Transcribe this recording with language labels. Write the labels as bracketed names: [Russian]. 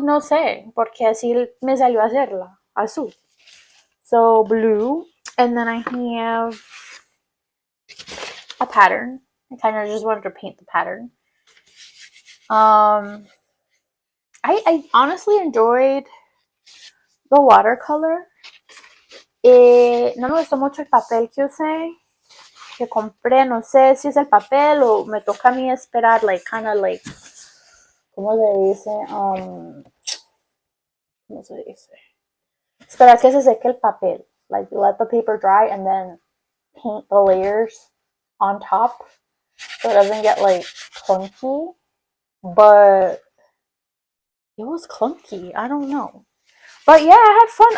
[Spanish] No sé, porque así me salió a hacerla, azul. [English] So blue, and then I have a pattern. I kind of just wanted to paint the pattern. I honestly enjoyed the watercolor. [Spanish] No me gustó mucho el papel que usé, que compré. No sé si es el papel o me toca a mí esperar, [English] like, kind of like, [Spanish] ¿cómo se dice? ¿Cómo se dice? Esperar que se seque el papel. [English] Like, let the paper dry and then paint the layers on top so it doesn't get, like, clunky. But it was clunky. I don't know. But yeah, I had fun.